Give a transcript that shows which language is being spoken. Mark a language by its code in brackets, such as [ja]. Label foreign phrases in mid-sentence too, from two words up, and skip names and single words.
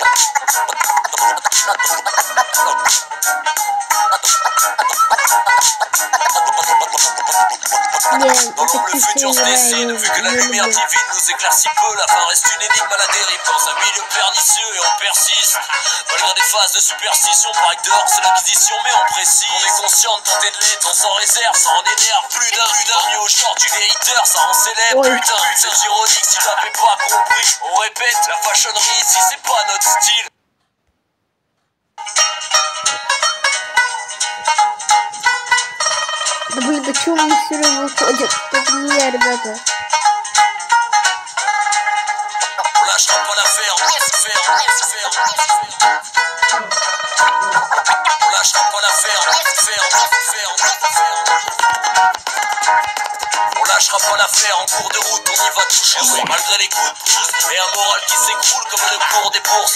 [fr] Dans l'ombre le futur se dessine, vu que la lumière divine nous éclaircit peu, la fin reste une énigme à la dérive dans un milieu pernicieux et on persiste. Malgré des phases de superstition, paraît que dehors c'est l'acquisition mais on précise. On est conscient de tenter de l'être, on s'en réserve, ça en énerve plus d'un. Tant mieux au short du haters, ça en célèbre, putain. C'est ironique si t'avais pas compris. On répète, la fashionnerie ici c'est pas notre style. [ru] Да блин, да чё они все равно выходят? Это не я, ребята. [fr] On lâchera pas l'affaire, on lâchera pas l'affaire, on lâchera pas l'affaire, en cours de route on y va toujours, malgré les coups de pouce et un moral qui s'écroule comme le cours des bourses.